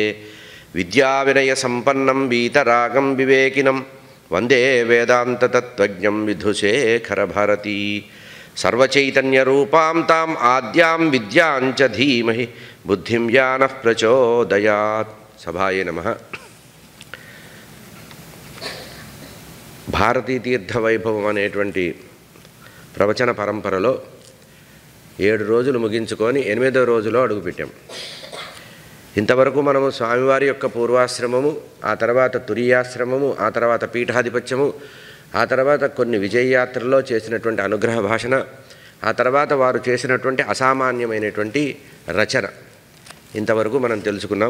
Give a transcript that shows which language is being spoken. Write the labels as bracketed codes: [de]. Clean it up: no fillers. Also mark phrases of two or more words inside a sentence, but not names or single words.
[sa] विद्याविनयसम्पन्नं वीतरागं विवेकिनं वन्दे वेदान्ततत्त्वज्ञं विधुशेखरभारती। सर्वचैतन्यरूपां ताम् आद्यां विद्यां च धीमहि बुद्धिं ज्ञानः प्रचोदयात्। सभाये नमः। [te] భారతీ తీర్థ వైభవం అనేటువంటి ప్రవచన పరంపరలో 7 రోజులు ముగించుకొని 8వ రోజులో అడుగుపెట్టాం. ఇంతవరకు మనము స్వామివారి యొక్క పూర్వాశ్రమము, ఆ తర్వాత తురీయాశ్రమము, ఆ తర్వాత పీఠాధిపత్యము, ఆ తర్వాత కొన్ని విజయయాత్రల్లో చేసినటువంటి అనుగ్రహ భాషణ, ఆ తర్వాత వారు చేసినటువంటి అసామాన్యమైనటువంటి రచన ఇంతవరకు మనం తెలుసుకున్నాం.